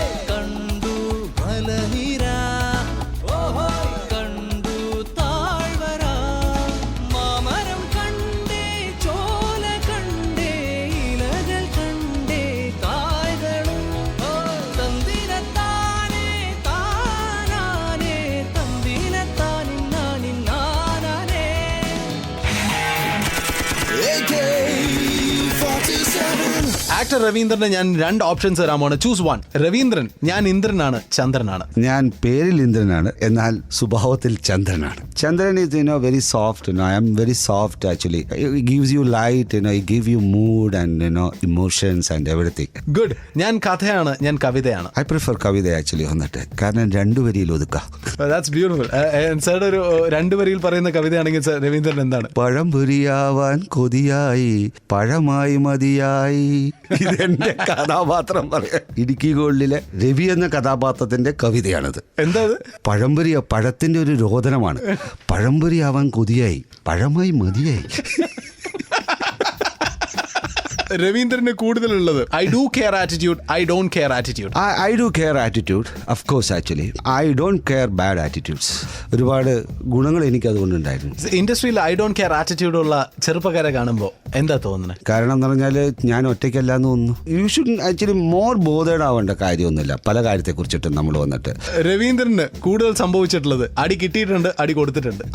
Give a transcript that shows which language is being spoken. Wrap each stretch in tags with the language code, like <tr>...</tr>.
<ml>കണ്ടു മലനിര, കണ്ടു താഴ്വര, മാമരം കണ്ടേ, ചോല കണ്ടേ, ഇലകൾ കണ്ടേ, കായ്കളും തന്തിരത്താനേ താനാനേ, തന്തിരത്താനിന്നാനിന്നാനേ.</ml> <en>AK-47.</en> <ml>ആക്ടർ രവീന്ദ്രന് ഞാൻ 2 ഓപ്ഷൻസ് തരാമാണ്. Choose one. രവീന്ദ്രൻ, ഞാൻ ഇന്ദ്രനാണ്, ചന്ദ്രനാണ്. ഞാൻ പേരിൽ ഇന്ദ്രനാണ്, എന്നാൽ സ്വഭാവത്തിൽ ചന്ദ്രനാണ്.</ml> <en>Chandran is very soft. I am very soft actually. It gives you light, it gives you mood and emotions and everything.</en> <ml>Good. ഞാൻ കഥയാണ്, ഞാൻ കവിതയാണ്.</ml> <en>I prefer</en> <ml>കവിത ആക്ച്വലി വന്നിട്ട്, കാരണം 2 വരിയിൽ ഒതുക്കാം.</ml> <en>That's beautiful.</en> <ml>സാറുടെ ഒരു 2 വരിയിൽ പറയുന്ന കവിതയാണെങ്കിൽ രവീന്ദ്രൻ എന്താണ്? പഴംപൊരിയാവാൻ കൊതിയായി, പഴമായി മതിയായി. ഇതെന്റെ കഥാപാത്രം പറയാം. ഇടുക്കി ഗോൾഡിലെ രവി എന്ന കഥാപാത്രത്തിന്റെ കവിതയാണത്. എന്താ? പഴത്തിന്റെ ഒരു രോദനമാണ്. പഴംപൊരിയാവാൻ കൊതിയായി, പഴമായി മതിയായി. രവീന്ദ്രന് കൂടുതലുള്ളത്</ml> <en>I do care attitude, I don't care attitude. I do care attitude, of course actually. I don't care bad attitudes.</en> <ml>ഒരുപാട് ഗുണങ്ങൾ എനിക്ക് അതുകൊണ്ടുണ്ടായിരുന്നു. ഇൻഡസ്ട്രിയിൽ ഐ ഡോണ്ട് കെയർ ആറ്റിറ്റ്യൂഡ് ഉള്ള ചെറുപ്പക്കാരെ കാണുമ്പോൾ എന്താ തോന്നുന്നത്? കാരണം എന്ന് പറഞ്ഞാൽ ഞാൻ ഒറ്റയ്ക്കല്ല എന്ന് തോന്നുന്നു.</ml> <en>you should actually more bothered</en> <ml>ആവേണ്ട കാര്യമൊന്നുമില്ല പല കാര്യത്തെക്കുറിച്ചിട്ടും നമ്മൾ വന്നിട്ട്. രവീന്ദ്രന് കൂടുതൽ സംഭവിച്ചിട്ടുള്ളത് അടി കിട്ടിയിട്ടുണ്ട്, അടി കൊടുത്തിട്ടുണ്ട്.</ml>